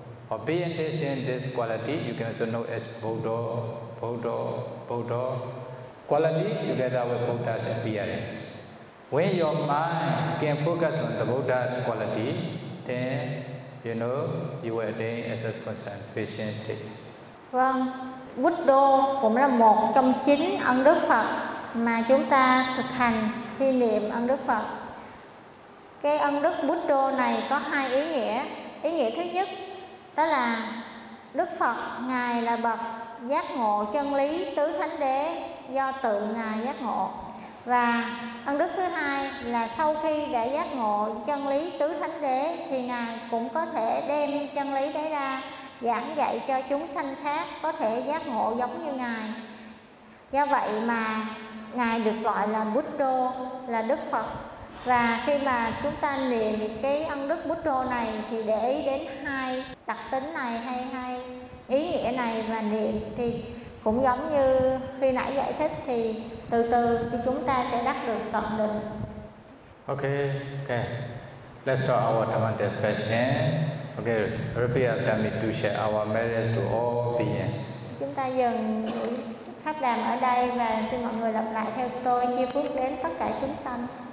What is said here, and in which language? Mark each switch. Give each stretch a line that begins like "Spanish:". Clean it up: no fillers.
English: Or being this in this quality, you can also know as Buddha, Buddha, Buddha. Quality together with Buddha's appearance. When your mind can focus on the Buddha's quality, then you know you will attain SS concentration state.
Vietnamese: Vâng, Buddha cũng là một trong chín ân đức Phật mà chúng ta thực hành khi niệm ân đức Phật. Cái ân đức Buddha này có hai ý nghĩa. Ý nghĩa thứ nhất đó là Đức Phật, ngài là bậc giác ngộ chân lý tứ thánh đế do tự ngài giác ngộ. Và ân đức thứ hai là sau khi đã giác ngộ chân lý tứ thánh đế thì ngài cũng có thể đem chân lý đấy ra giảng dạy cho chúng sanh khác có thể giác ngộ giống như ngài. Do vậy mà ngài được gọi là Buddha, là Đức Phật. Và khi mà chúng ta niệm cái ân đức Buddha này thì để ý đến hai đặc tính này hay hai ý nghĩa này mà niệm, thì cũng giống như khi nãy giải thích thì từ từ thì chúng ta sẽ đắc được tận định.
English: Okay. Let's start our Dhamma discussion. Okay, repeat after me to share our merits to all beings.
Vietnamese: Chúng ta dừng pháp đàm ở đây và xin mọi người lặp lại theo tôi, chia phước đến tất cả chúng sanh.